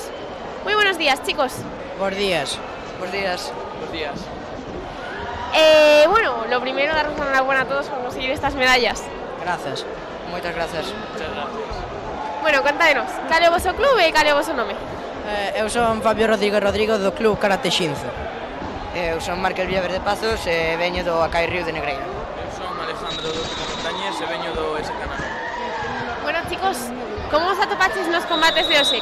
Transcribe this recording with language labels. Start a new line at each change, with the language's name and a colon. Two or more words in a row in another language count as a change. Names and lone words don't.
Spanish: Muy buenos días, chicos. Buenos días. Buenos días. Buenos días. Bueno, lo primero, daros una enhorabuena a todos por conseguir estas medallas. Gracias. Muchas gracias. Muchas gracias. Bueno,
Galician: contádenos, cal é o vosso clube e cal é o vosso nome? Eu son Fabio Rodrigo do Club Karate Shinzo. Eu son Markel Villaverde Pazos e veño do Acai Río de Negreira. Eu son Alejandro do Montañés e veño do SK Narón. Bueno, chicos, como os atopaches nos combates de hoxe?